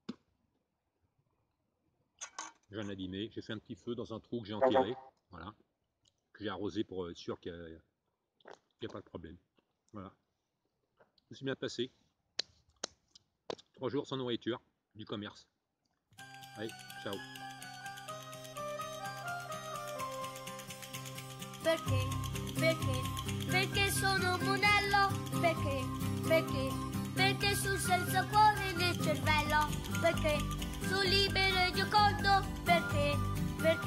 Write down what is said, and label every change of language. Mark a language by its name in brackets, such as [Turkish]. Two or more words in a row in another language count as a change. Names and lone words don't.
[French] J'ai rien abîmé. J'ai fait un petit feu dans un trou que j'ai enterré. Voilà. Que j'ai arrosé pour être sûr qu'il n'y a pas de problème. Voilà. Je me suis bien passé. 3 jours sans nourriture, du commerce. Allez, ciao. [Italian] Perché? Perché? Perché sono un monello? Perché? Perché? Perché sul senza cuore nel cervello? Perché? Sono libero e giocondo? Perché? Perché?